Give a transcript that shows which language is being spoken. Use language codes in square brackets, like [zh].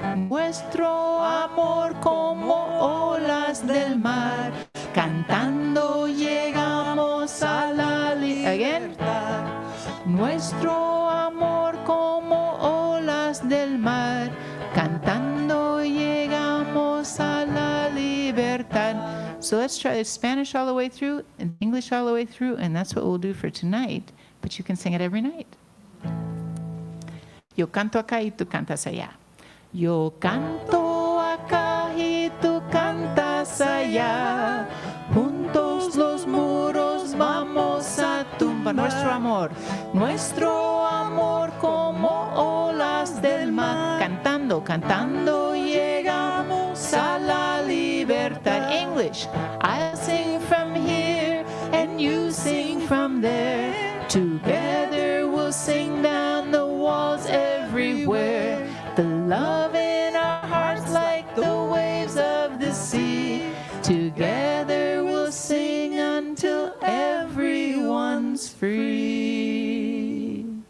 [es] Nuestro amor como olas del mar. Cantando llegamos a la libertad. Nuestro amor como olas del mar. Cantando llegamos a la libertad. [en] So let's try Spanish all the way through and English all the way through, and that's what we'll do for tonight. But you can sing it every night. [es] Yo canto acá y tú cantas allá. Yo canto acá y tú cantas allá. Juntos los muros vamos a tumbar. Nuestro amor como olas del mar. Cantando, cantando llegamos a la libertad. [en] English. I'll sing from here and you sing from there. Together we'll sing down the walls everywhere. The love in our hearts like the waves of the sea. Together we'll sing until everyone's free.